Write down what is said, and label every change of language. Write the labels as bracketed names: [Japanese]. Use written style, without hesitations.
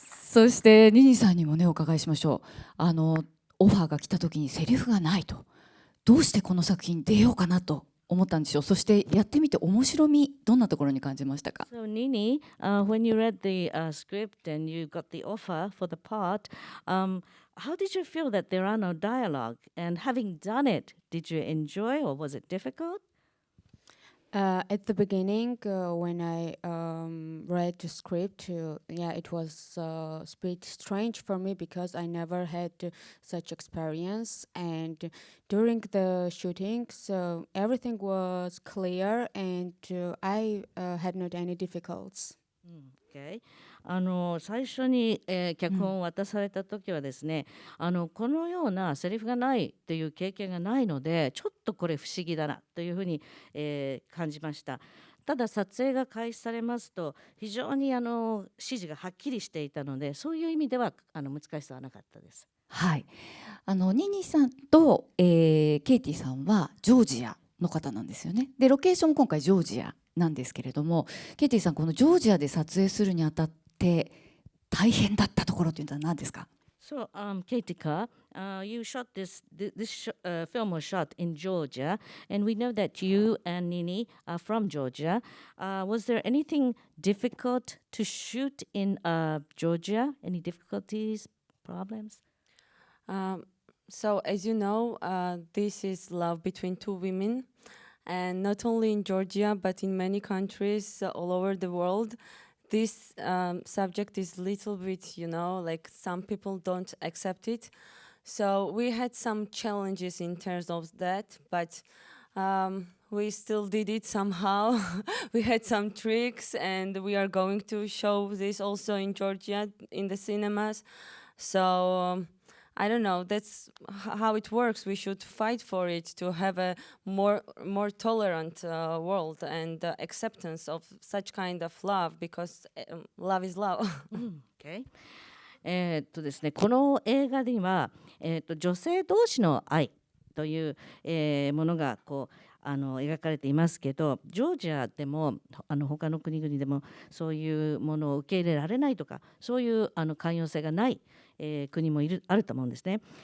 [Japanese] そしてニニさんにもねお伺いしましょう。オファーが来た時にセリフがないと、どうしてこの作品に出ようかなと思ったんでしょう。そしてやってみて面白み、どんなところに感じましたか？ [English] So Nini, when you read the script and you got the offer for the part, how did you feel that there are no dialogue? And having done it, did you enjoy or was it difficult? At the beginning, when I read the script, it was a bit strange for me because I never had such experience. And during the shooting, so everything was clear, and I had not any difficulties. Okay. [Japanese] 最初に、脚本を渡された時はですね、このようなセリフがないという経験がないので、ちょっとこれ不思議だなというふうに、感じました。ただ撮影が開始されますと非常に指示がはっきりしていたので、そういう意味では難しさはなかったです。はい、ニニさんと、ケイティさんはジョージアの方なんですよね。でロケーション今回ジョージアなんですけれども、ケイティさんこのジョージアで撮影するにあたって大変だったところというのは何ですか？ [English] So, Keitika, you shot this film was shot in Georgia, and we know that you and Nini are from Georgia. Was there anything difficult to shoot in Georgia? Any difficulties, problems? So, as you know, this is love between two women, and not only in Georgia, but in many countries all over the world. This subject is a little bit, like some people don't accept it. So we had some challenges in terms of that, but we still did it somehow. We had some tricks, and we are going to show this also in Georgia in the cinemas. So I don't know, that's how it works. We should fight for it to have a more tolerant world and acceptance of such kind of love, because love is love. Okay. [Japanese] ですね、この映画には、女性同士の愛という、ものが描かれていますけど、ジョージアでも他の国々でもそういうものを受け入れられないとか、そういう寛容性がない、国もあると思うんですね。